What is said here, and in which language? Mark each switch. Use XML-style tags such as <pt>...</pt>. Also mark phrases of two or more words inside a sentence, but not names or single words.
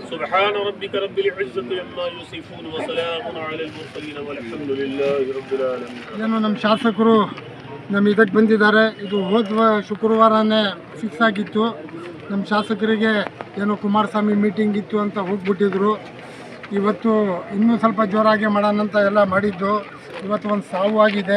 <ar>سبحان ربك رب العزة عما يصفون وسلام على المرسلين والحمد لله رب العالمين.</ar> <kn>ಏನು ನಮ್ಮ ಶಾಸಕರು ನಮ್ಮ ಇದಕ್ಕೆ ಬಂದಿದ್ದಾರೆ. ಇದು ಹೋದ ಶುಕ್ರವಾರನೇ ಫಿಕ್ಸ್ ಆಗಿತ್ತು. ನಮ್ಮ ಶಾಸಕರಿಗೆ ಏನೋ ಕುಮಾರಸ್ವಾಮಿ ಮೀಟಿಂಗ್ ಇತ್ತು ಅಂತ ಹೋಗ್ಬಿಟ್ಟಿದ್ರು. ಇವತ್ತು ಇನ್ನೂ ಸ್ವಲ್ಪ ಜೋರಾಗಿ ಮಾಡೋಣ ಅಂತ ಎಲ್ಲ ಮಾಡಿದ್ದು. ಇವತ್ತು ಒಂದು ಸಾವು ಆಗಿದೆ.</kn>